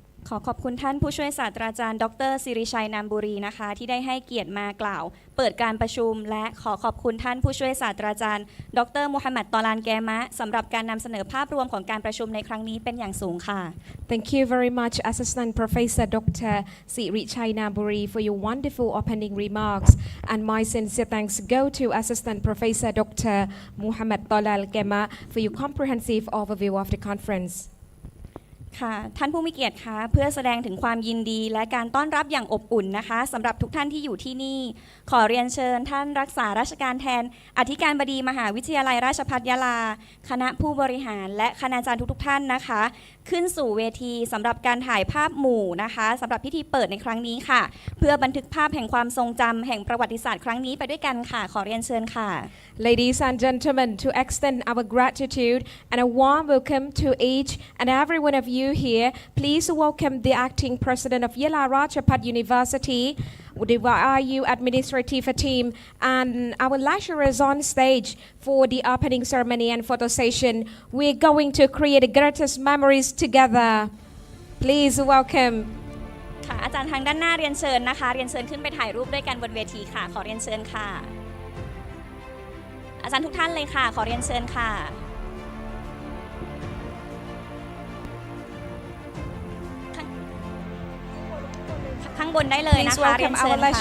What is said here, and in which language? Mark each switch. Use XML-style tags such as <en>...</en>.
<th>ขอขอบคุณท่านผู้ช่วยศาสตราจารย์ดร.ศิริชัยนามบุรีนะคะที่ได้ให้เกียรติมากล่าวเปิดการประชุมและขอขอบคุณท่านผู้ช่วยศาสตราจารย์ดร. มูฮัมหมัด ตอลานแกมะสำหรับการนำเสนอภาพรวมของการประชุมในครั้งนี้เป็นอย่างสูงค่ะ</th> <en>Thank you very much, Assistant Professor Dr. Sirichai Namburi, for your wonderful opening remarks. And my sincere thanks go to Assistant Professor Dr. Muhammad Tolal Kema for your comprehensive overview of the conference.</en> <th>ค่ะท่านผู้มีเกียรติคะเพื่อแสดงถึงความยินดีและการต้อนรับอย่างอบอุ่นนะคะสำหรับทุกท่านที่อยู่ที่นี่ขอเรียนเชิญท่านรักษาราชการแทนอธิการบดีมหาวิทยาลัยราชภัฏยะลาคณะผู้บริหารและคณาจารย์ทุกท่านนะคะขึ้นสู่เวทีสำหรับการถ่ายภาพหมู่นะคะสำหรับพิธีเปิดในครั้งนี้ค่ะเพื่อบันทึกภาพแห่งความทรงจำแห่งประวัติศาสตร์ครั้งนี้ไปด้วยกันค่ะขอเรียนเชิญค่ะ</th> <en>Ladies and gentlemen, to extend our gratitude and a warm welcome to each and every one of you here, please welcome the acting president of Yala Rajapat University, the YRU administrative team, and our lecturers on stage for the opening ceremony and photo session. We're going to create the greatest memories together. Please welcome.</en> <th>ค่ะอาจารย์ทางด้านหน้าเรียนเชิญนะคะเรียนเชิญขึ้นไปถ่ายรูปด้วยกันบนเวทีค่ะขอเรียนเชิญค่ะอาจารย์ทุกท่านเลยค่ะขอเรียนเชิญค่ะข้างบนได้เลยนะคะเรียนเชิญค่ะ</th>